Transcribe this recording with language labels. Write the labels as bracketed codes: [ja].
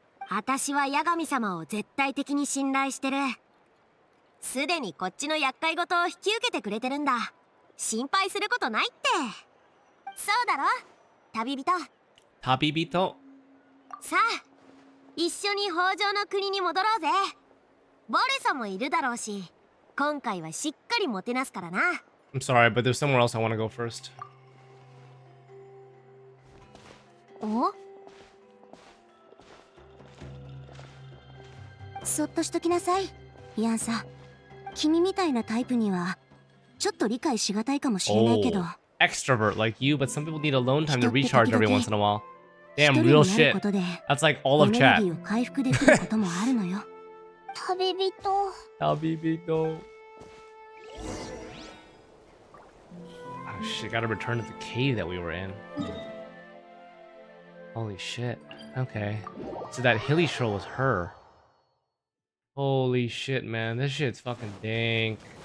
[ja] 私はヤガミ様を絶対的に信頼してる。すでにこっちの厄介事を引き受けてくれてるんだ。心配することないって。そうだろ、旅人。旅人。さあ一緒に北条の国に戻ろうぜ。ボレソもいるだろうし、今回はしっかりもてなすからな。 [en] I'm sorry, but there's somewhere else I want to go first. [ja] お？そっとしときなさい、イアンさん。君みたいなタイプにはちょっと理解しがたいかもしれないけど。 [en] Extrovert like you, but some people need alone time to recharge every once in a while. Damn, real shit. That's like all of chat. [ja] エネルギーを回復できることもあるのよ。旅人。旅人。 [en] Oh shit, gotta return to the cave that we were in. Holy shit. Okay. So that hilly show was her. Holy shit, man. This shit's fucking dank.